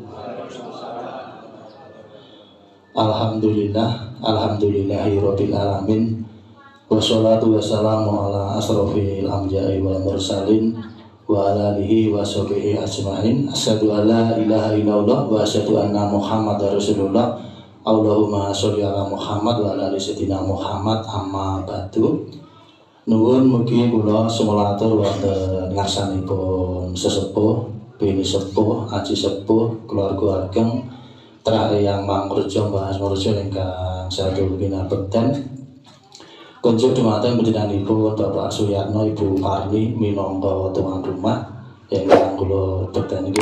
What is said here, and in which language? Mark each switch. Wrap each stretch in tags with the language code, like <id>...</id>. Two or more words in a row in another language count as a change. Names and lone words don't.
<ar>الحمد لله رب العالمين. والصلاة والسلام على أشرف الأنبياء والمرسلين وعلى آله وصحبه أجمعين. أشهد أن لا إله إلا الله وأشهد أن محمدا رسول الله. اللهم صل على محمد وعلى آل سيدنا محمد، أما بعد.</ar> <jv>Nuwun mugi kula sumolatur wonten ngarsanipun sesepuh, bini sepuh, aji sepuh, keluarga ageng Trahayang Mangurjo Mbah Asmorjo ingkang sadaya pinabekten. Kunjuk dumateng panjenenganipun Bapak Suyarno, Ibu Parni minangka tuan rumah ingkang kula bekten nggih.</jv>